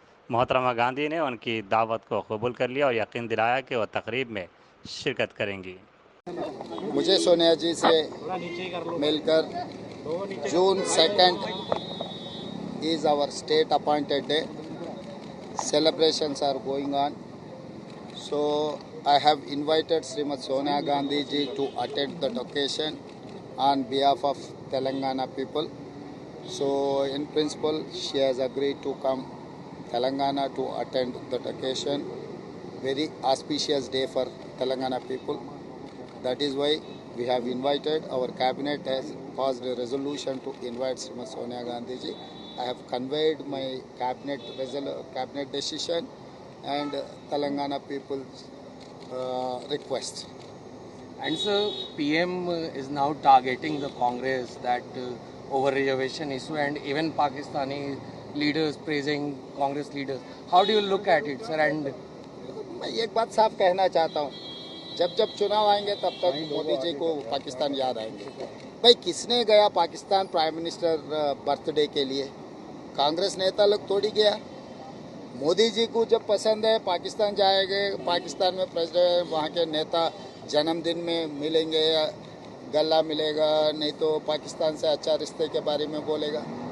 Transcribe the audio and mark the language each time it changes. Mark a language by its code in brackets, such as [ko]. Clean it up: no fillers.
[hi] मोहतरमा गांधी ने उनकी दावत को कबूल कर लिया और यकीन दिलाया कि वह तकरीब में शिरकत करेंगी। मुझे सोनिया जी से मिलकर [en] June 2 is our state appointed day. Celebrations are going on. So I have invited Srimati Sonia Gandhi ji to attend the occasion on behalf of Telangana people. So in principle she has agreed to come Telangana to attend the occasion. Very auspicious day for Telangana people. That is why we have invited. Our cabinet has passed a resolution to invite Srimati Sonia Gandhi ji. I have conveyed my cabinet decision and Telangana people's request. And so PM is now targeting the Congress that over reservation issue, and even Pakistani leaders praising Congress leaders. How do you look at it, sir? And [hi] मैं एक बात साफ कहना चाहता हूँ, जब चुनाव आएंगे तब तक मोदी जी को पाकिस्तान याद आएंगे। भाई किसने गया पाकिस्तान प्राइम मिनिस्टर बर्थडे के लिए? कांग्रेस नेता लोग थोड़ी गया। मोदी जी को जब पसंद है पाकिस्तान जाएंगे, पाकिस्तान में प्रेसिडेंट वहाँ के नेता जन्मदिन में मिलेंगे या गला मिलेगा, नहीं तो पाकिस्तान से अच्छा रिश्ते के बारे में बोलेगा।